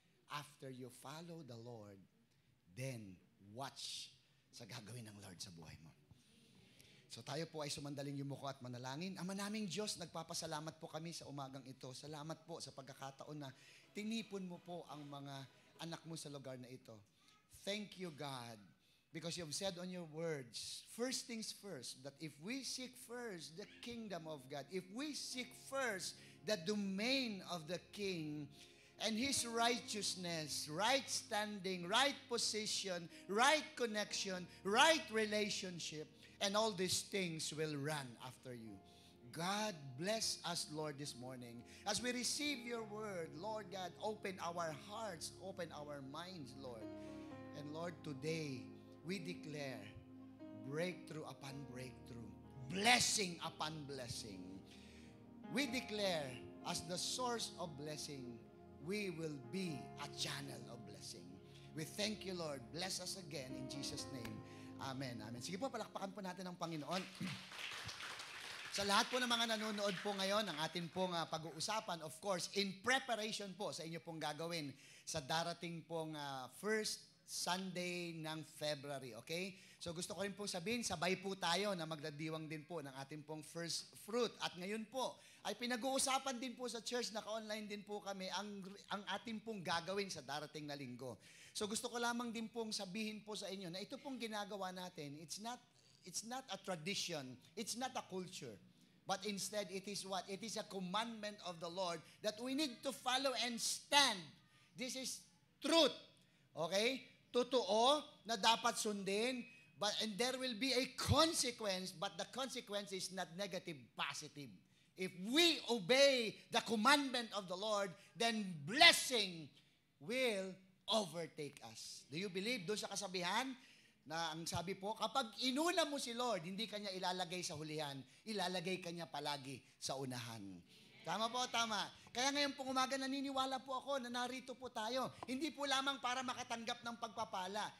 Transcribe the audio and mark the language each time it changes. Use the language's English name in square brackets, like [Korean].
[English] After you follow the Lord, then watch [Filipino] sa gagawin ng Lord sa buhay mo. So tayo po ay sumandaling yumuko at manalangin. Ama naming Diyos, nagpapasalamat po kami sa umagang ito. Salamat po sa pagkakataon na tinipon mo po ang mga anak mo sa lugar na ito. [English] Thank you, God, because you have said on your words, first things first, that if we seek first the kingdom of God, if we seek first the domain of the King and His righteousness, right standing, right position, right connection, right relationship, and all these things will run after you. God, bless us, Lord, this morning. As we receive your word, Lord God, open our hearts, open our minds, Lord. And Lord, today, we declare breakthrough upon breakthrough, blessing upon blessing. We declare, as the source of blessing, we will be a channel of blessing. We thank you, Lord. Bless us again in Jesus' name. Amen. Amen. [Filipino] Sige po, palakpakan po natin ang Panginoon. Sa lahat po ng mga nanonood po ngayon, ang atin pong pag-uusapan, of course, in preparation po sa inyo pong gagawin sa darating pong first Sunday ng February, okay? So gusto ko rin pong sabihin, sabay po tayo na magdadiwang din po ng ating pong first fruit. At ngayon po, ay pinag-uusapan din po sa church, naka-online din po kami, ang ating pong gagawin sa darating na linggo. So gusto ko lamang din pong sabihin po sa inyo na ito pong ginagawa natin, [English] it's not a tradition, it's not a culture, but instead it is what? It is a commandment of the Lord that we need to follow and stand. This is truth. Okay? [Filipino] Totoo na dapat sundin, [English] and there will be a consequence, but the consequence is not negative, positive. If we obey the commandment of the Lord, then blessing will overtake us. Do you believe [Filipino] doon sa kasabihan na ang sabi po, kapag inuna mo si Lord, hindi kanya ilalagay sa hulihan, ilalagay kanya palagi sa unahan. Tama po, tama. Kaya ngayon pong umaga naniniwala po ako na narito po tayo. Hindi po lamang para makatanggap ng pagpapala.